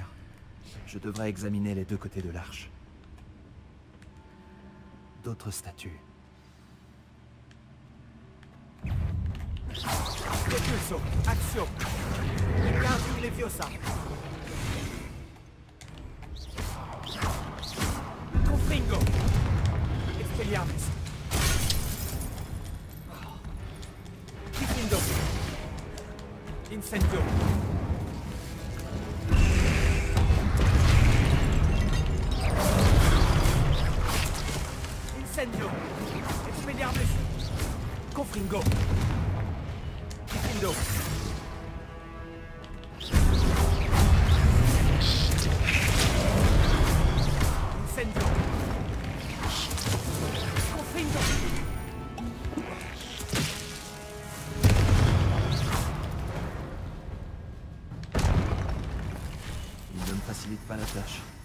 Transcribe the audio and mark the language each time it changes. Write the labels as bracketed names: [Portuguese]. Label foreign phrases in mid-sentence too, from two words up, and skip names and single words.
[French] Je devrais examiner les deux côtés de l'arche. D'autres statues. Repulso. Action. Wingardium Leviosa. Confringo. Expelliarmus. Diffindo. Incendio. Incendio. Expelliarmus. Confringo. Gryffindor. Incendio. Confringo. Il ne me facilite pas la tâche.